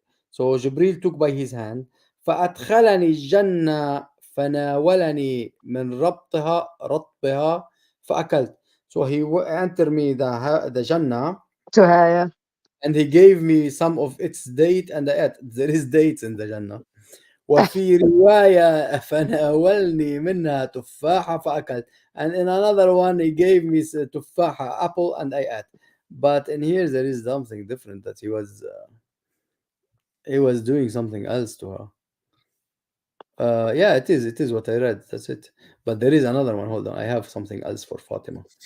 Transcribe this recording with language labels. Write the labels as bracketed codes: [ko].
[en] So Jibril took by his hand, [ar] فأدخلني الجنة فناولني من رطبها فأكلت. [en] So he entered me the Jannah, and he gave me some of its date, and I ate. There is dates in the Jannah. [ar] وفي رواية فناولني منها تفاحة فأكلت. [en] And in another one he gave me تفاحة, apple, and I ate. But in here there is something different, that he was doing something else to her. Yeah, it is what I read. That's it. But there is another one. Hold on, I have something else for Fatima.